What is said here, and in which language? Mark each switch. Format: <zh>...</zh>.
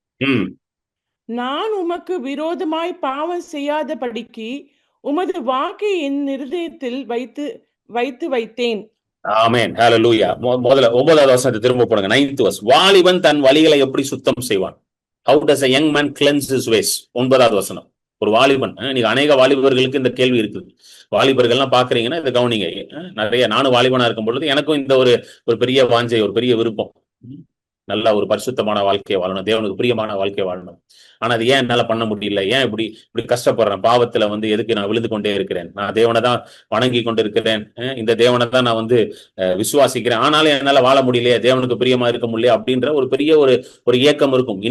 <ta>ம். நான் உமக்கு விரோதமாய் பாவம் செய்யாதபடிக்கு உமது வாக்கை என் இருதயத்தில் வைத்து வைத்து வைத்தேன். ஆமென். ஹalleluya. முதல்ல 9வது வசனத்தை திரும்ப போடுங்க.</ta> <en>9th verse.</en> <ta>வாலிபன் தன் வழிகளை எப்படி சுத்தம் செய்வான்?</ta> <en>How does a young man cleanse his ways?</en> <ta>9வது வசனம். ஒரு வாலிபன், நீங்க அநேக வாலிபர்களுக்கு இந்த கேள்வி இருக்குது. வாலிபர்கள்லாம் பாக்குறீங்கன்னா இதை கவனிங்க. நிறைய நானும் வாலிபனா இருக்கும் பொழுது எனக்கும் இந்த ஒரு பெரிய வாஞ்சை, ஒரு பெரிய விருப்பம். நல்ல ஒரு பரிசுத்தமான வாழ்க்கையை வாழணும், தேவனுக்கு பிரியமான வாழ்க்கையை வாழணும். ஆனா அது ஏன் என்னால பண்ண முடியல, ஏன் இப்படி கஷ்டப்படுறேன், பாவத்துல எதுக்கு நான் விழுந்து கொண்டே இருக்கிறேன், நான் தேவனை தான் வணங்கி கொண்டு இருக்கிறேன், இந்த தேவனை தான் நான் விசுவாசிக்கிறேன், ஆனாலும் என்னால வாழ முடியலையே, தேவனுக்கு பிரியமா இருக்க முடியல அப்படின்ற ஒரு பெரிய ஒரு ஏக்கம் இருக்கும்.</ta>